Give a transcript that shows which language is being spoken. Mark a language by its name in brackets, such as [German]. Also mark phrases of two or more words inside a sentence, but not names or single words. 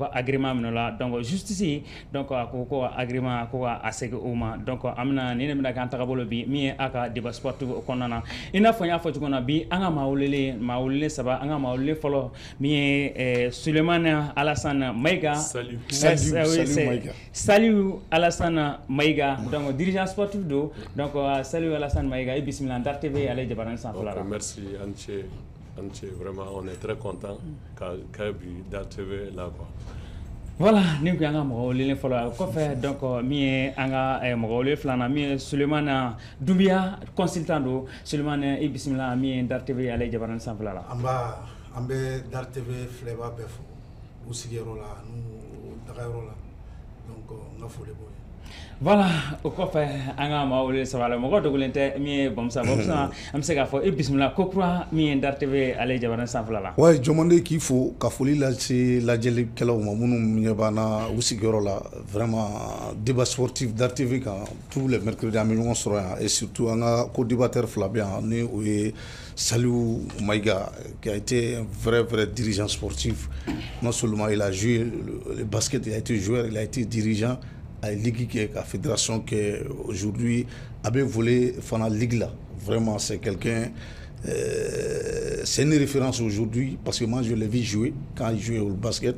[Bambara] ka agrément minɛ la [French] donc justice donc [Bambara] a ko ko agrément ko a segin o ma donc an bɛna nin de bɛna k'an tagabolo bi min ye a ka [French] débat sportif [Bambara] o kɔnɔna na i n'a fɔ n y'a fɔ cogo min na bi an ka maa welelen saba an ka maa welelen fɔlɔ min ye Sulemani Alassane Mayiga Saliou Alassane Mayiga donc [French] dirigeant sportif [Bambara] do donc Saliou Alassane Mayiga i bisimila Dar TV ale jabaranin sanfɛla la. [French] Merci Anche, vraiment on est très content qu'a vu Dar TV là quoi. Voilà, [Bambara] ni ko an ka mɔgɔ welelen fɔlɔ kɔfɛ donc min ye an ka mɔgɔ welelen filanan min ye Sulemani Doumbia consultant do Sulemani i bisimila min ye Dar TV ale jabaranin sanfɛla la. An bɛ Dar TV filɛbaa bɛɛ fo u sigiyɔrɔ la n'u tagayɔrɔ la donc n ka foli b'o ye. Voilà, o kɔfɛ an ka maa welelen saba la mɔgɔ dogolen tɛ min ye Bamusa an bɛ se k'a fɔ i bisimila ko kura min ye Dar TV ale jabaranin sanfɛla la. Ouais, jɔnmande k'i fo ka foli lase lajɛlikɛlaw ma minnu ɲɛ b'an na u sigiyɔrɔ la [French] vraiment débat sportif [Bambara] Dar TV kan [French] tous les mercredis [Bambara] an bɛ ɲɔgɔn sɔrɔ yan [French] et surtout [Bambara] an ka co-débatteur fila bɛ yan ni o ye Saliou Mayiga [French] qui a été un vrai dirigeant sportif. Non seulement il a joué le basket, il a été joueur, il a été dirigeant à Ligue qui est la fédération qui aujourd'hui avait volé Fana Ligue là. Vraiment, c'est quelqu'un, c'est une référence aujourd'hui parce que moi je l'ai vu jouer quand il jouait au basket.